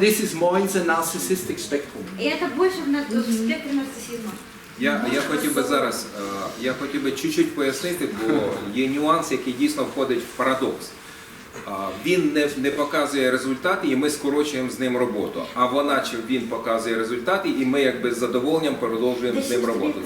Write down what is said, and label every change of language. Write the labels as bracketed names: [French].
[English] This is more in the narcissistic spectrum. [Russian] И это больше в спектре нарциссизма. [Ukrainian] Я хотів би зараз, я хотів би чуть-чуть пояснити, бо є нюанс, який дійсно входить в парадокс. Він не показує результати, і ми скорочуємо з ним роботу. А вона чи він показує результати, і ми якби з задоволенням продовжуємо з ним роботу.